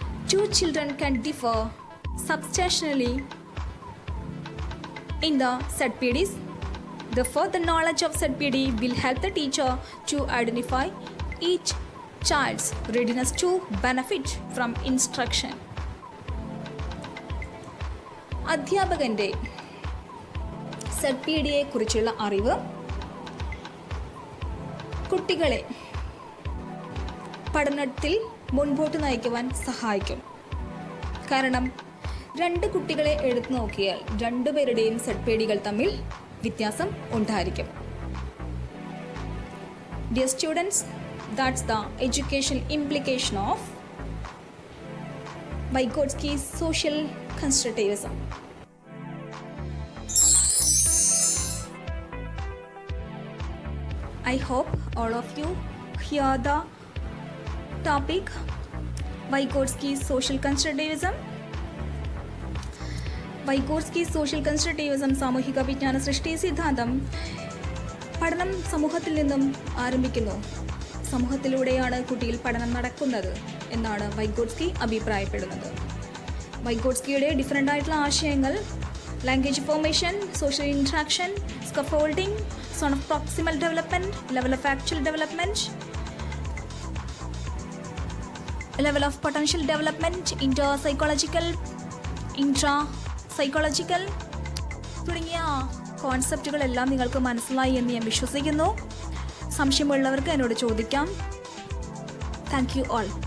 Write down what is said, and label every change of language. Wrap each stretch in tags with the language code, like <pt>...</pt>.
<en>Two children can differ substantially in the ZPDs. Therefore, the knowledge of ZPD will help the teacher to identify each child's readiness to benefit from instruction.</en> <ml>അധ്യാപകൻ്റെ ZPD യെ കുറിച്ചുള്ള അറിവ് കുട്ടികളെ പഠനത്തിൽ മുൻപോട്ട് നയിക്കുവാൻ സഹായിക്കും. കാരണം 2 കുട്ടികളെ എടുത്തു നോക്കിയാൽ 2 പേരുടെയും ZPDകൾ തമ്മിൽ വ്യത്യാസം ഉണ്ടായിരിക്കും.</ml> <en>Dear students, that's the education implication of Vygotsky's social constructivism. I hope all of you hear the topic Vygotsky's social constructivism.</en> <ml>Vygotsky's social constructivism സാമൂഹിക വിജ്ഞാന സൃഷ്ടി സിദ്ധാന്തം പഠനം സമൂഹത്തിൽ നിന്നും ആരംഭിക്കുന്നു. സമൂഹത്തിലൂടെയാണ് കുട്ടിയിൽ പഠനം നടക്കുന്നത് എന്നാണ് വൈഗോട്സ്കി അഭിപ്രായപ്പെടുന്നത്. വൈഗോട്സ്കിയുടെ ഡിഫറെൻ്റ് ആയിട്ടുള്ള ആശയങ്ങൾ language formation, social interaction, scaffolding, zone of proximal development, level of actual development, level of potential development, intra-psychological തുടങ്ങിയ കോൺസെപ്റ്റുകളെല്ലാം നിങ്ങൾക്ക് മനസ്സിലായി എന്ന് ഞാൻ വിശ്വസിക്കുന്നു. സംശയമുള്ളവർക്ക് എന്നോട് ചോദിക്കാം.</ml> <en>Thank you all.</en>